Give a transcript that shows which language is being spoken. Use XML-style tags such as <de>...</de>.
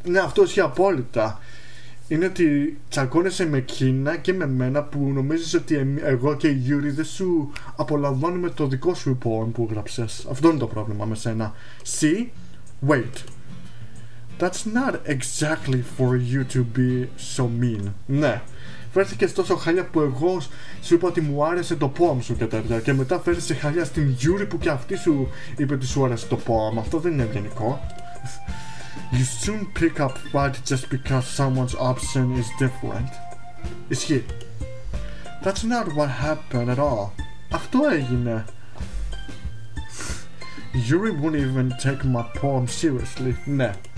<el>Ναι, αυτό ισχύει απόλυτα. Είναι ότι τσακώνεσαι με εκείνα και με μένα που νομίζεις ότι εγώ και η Yuri δεν σου απολαμβάνουμε το δικό σου poem που γράψες. Αυτό είναι το πρόβλημα με σένα.</el> <en>See? Wait. That's not exactly for you to be so mean.</en> <el>Ναι. Φέρθηκες τόσο χαλιά που εγώ σου είπα ότι μου άρεσε το poem σου και τέτοια. Και μετά φέρεσαι χαλιά στην Yuri που και αυτή σου είπε ότι σου άρεσε το poem. Αυτό δεν είναι ευγενικό.</el> <en>You soon pick up fight just because someone's option is different.</en> <el>Ισχύει.</el> <en>That's not what happened at all.</en> <el>Αυτό έγινε.</el> <en>Yuri wouldn't even take my poem seriously.</en> <el>Ναι.</el>